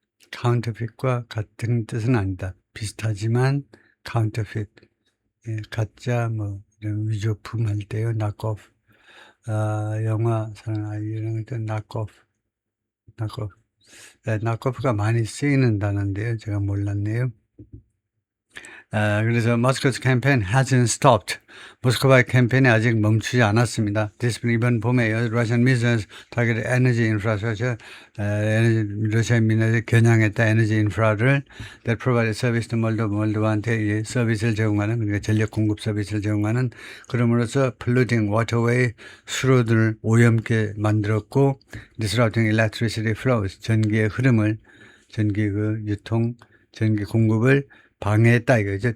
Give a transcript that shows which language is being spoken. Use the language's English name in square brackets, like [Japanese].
[Korean] 카운터핏과 같은 뜻은 아니다. 비슷하지만 카운터핏, 가짜 이런 위조품 할 때요. 낙오프. 영화 사랑 이런 것도 낙오프. 낙오프가 많이 쓰이는 단어인데요. 제가 몰랐네요. 그래서 [English] Moscow's campaign hasn't stopped. [Korean] 모스크바의 캠페인이 아직 멈추지 않았습니다. 이번 봄에 [English] Russian missiles targeted energy infrastructure, [Korean] 러시아 민원에 겨냥했다 에너지 인프라를 [English] that provided service to [Korean] 몰도바한테 서비스를 제공하는, 그러니까 전력 공급 서비스를 제공하는, 그럼으로써 [English] polluting waterway, [Korean] 수로들을 오염게 만들었고, [English] disrupting electricity flows, [Korean] 전기의 흐름을, 전기 유통, 전기 공급을 방해했다 이거죠.